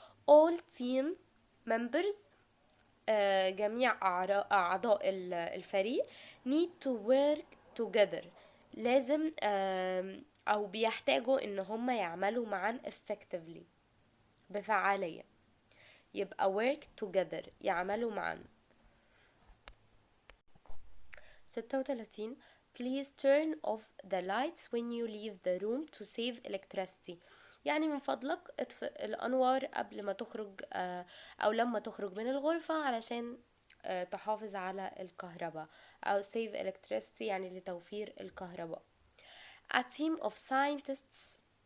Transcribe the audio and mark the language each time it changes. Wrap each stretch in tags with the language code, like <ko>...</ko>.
<en>all team members</en> <ar>جميع أعضاء الفريق</ar> <en>need to work together</en> <ar>لازم أو بيحتاجوا إن هم يعملوا معا</ar> <en>effectively</en> <ar>بفعالية، يبقى</ar> <en>work together</en> <ar>يعملوا معا. 36.</ar> <en>please turn off the lights when you leave the room to save electricity.</en> <ar>يعني من فضلك اطفئ الأنوار قبل ما تخرج أو لما تخرج من الغرفة علشان تحافظ على الكهرباء أو</ar> <en>save electricity</en> <ar>يعني لتوفير الكهرباء.</ar> <en>A team of scientists</en>